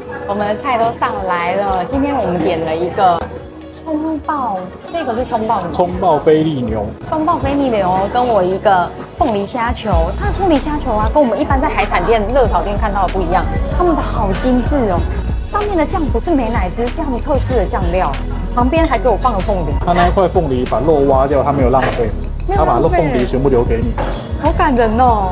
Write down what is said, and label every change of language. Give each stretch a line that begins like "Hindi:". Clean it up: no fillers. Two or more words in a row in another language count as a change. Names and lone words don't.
Chinese: 我們的菜都上來了。今天我們點了一個蔥爆，這個是蔥爆牛，蔥爆菲力牛，蔥爆菲力牛，跟我一個鳳梨蝦球。它的鳳梨蝦球啊，跟我們一般在海產店、熱炒店看到的不一樣，他們的好精緻哦。上面的醬不是美乃滋，是他們特制的醬料，旁邊還給我放了鳳梨。他那一塊鳳梨把肉挖掉，他沒有浪費，他把鳳梨全部留給你。好感人哦！